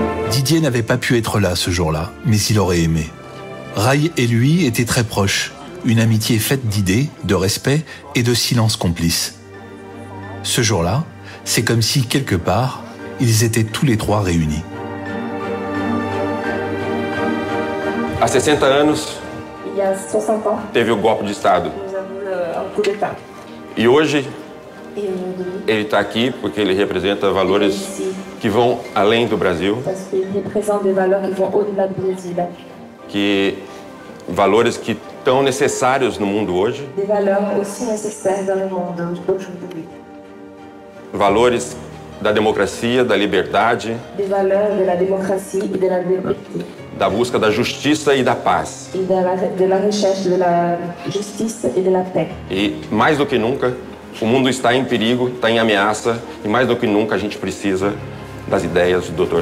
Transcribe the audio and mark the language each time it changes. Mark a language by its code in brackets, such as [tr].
[fr] Didier n'avait pas pu être là ce jour-là, mais il aurait aimé. Rai et lui étaient très proches, une amitié faite d'idées, de respect et de silence complice. Ce jour-là, c'est comme si, quelque part, ils étaient tous les trois réunis. [pt] Há 60 anos, [fr] Il y a 60 ans, [pt] teve o golpe de Estado. [fr] nous avons un coup d'État. [pt] E hoje, [fr] Et aujourd'hui, [pt] ele está aqui porque ele representa valores que vão além do Brasil, [fr] parce qu'il représente des valeurs qui vont au-delà du Brésil. [pt] valores que estão necessários no mundo hoje, [fr] Des valeurs aussi nécessaires dans le monde d'aujourd'hui. [pt] valores da democracia, da liberdade, [fr] Des valeurs de la démocratie et de la liberté. [pt] da busca da justiça e da paz. [fr] Et de la recherche de la justice et de la paix. [pt] E mais do que nunca, o mundo está em perigo, está em ameaça, e mais do que nunca a gente precisa das ideias do Dr.